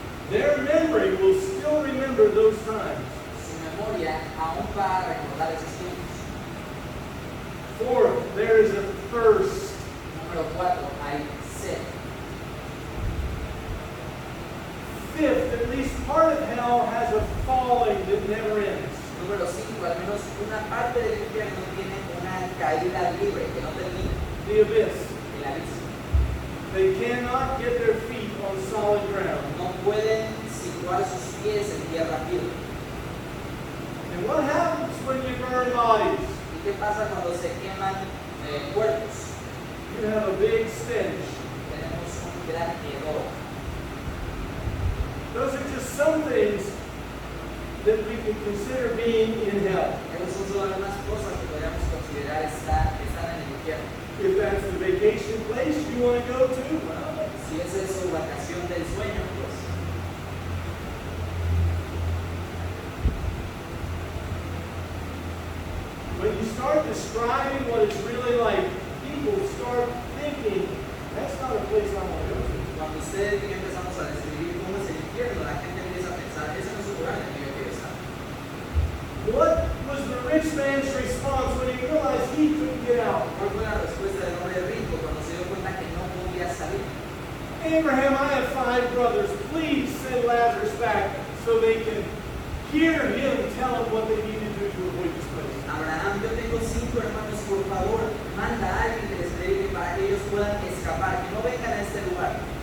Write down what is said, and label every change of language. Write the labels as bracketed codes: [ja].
[en] Their memory will still remember those times. [es] Su memoria aún va a recordar esos tiempos. [en] 4, there is a thirst. [es] Número 4, hay sed. [en] 5th, at least part of hell has a falling that never ends. [es] Número 5, al menos una parte del infierno tiene una caída libre que no termina. [en] The abyss. [es] El abismo. [en] They cannot get their feet on solid ground. [es] No pueden situar sus pies en tierra firme. [en] And what happens when you burn bodies? [es] ¿Y qué pasa cuando se queman cuerpos? [en] You have a big stench. [es] Tenemos un gran hedor. [en] Those are just some things that we can consider being in hell. [es] Esas son solo algunas cosas que podríamos considerar están en el infierno. [en] If that's the vacation place you want to go to, well, [es] Si esa es su vacación del sueño, pues [en] when you start describing what it's really like, people start thinking, that's not a place I want to go to. [es] cuando ustedes y yo empezamos a describir cómo es el infierno, la gente empieza a pensar, ese no es un lugar en el que yo quiero estar. [en] What was was the rich man's response when he realized he couldn't get out? [es] ¿Cuál fue la respuesta del hombre rico cuando se dio cuenta que no podía salir? [en] Abraham, I have 5 brothers. Please send Lazarus back so they can hear him tell them what they need to do to avoid this place. [es] Abraham, yo tengo 5 hermanos, por favor, manda a alguien que les predique para que ellos puedan escapar, que no vengan a este lugar.